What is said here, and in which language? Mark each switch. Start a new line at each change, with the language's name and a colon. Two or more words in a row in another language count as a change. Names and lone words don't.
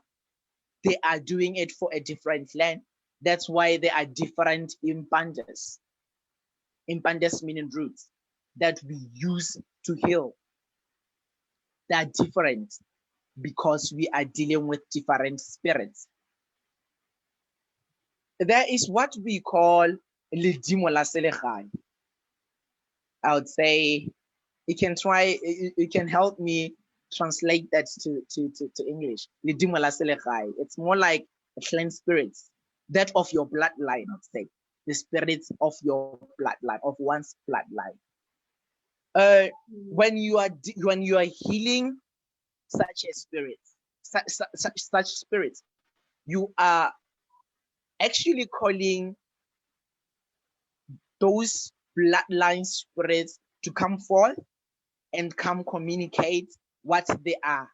English: They are doing it for a different land. That's why there are different impandas. Impandas meaning roots that we use to heal, they are different because we are dealing with different spirits. There is what we call
Northern Sotho: ledimo la selegae.
English: I would say you can try, you can help me translate that to English.
Northern Sotho: Ledimo la selegae.
English: It's more like a cleansed spirits, that of your bloodline, I'd say. The spirits of your bloodline, of one's bloodline. When you are healing such a spirit, such spirits, you are actually calling those bloodline spirits to come forth and come communicate what they are.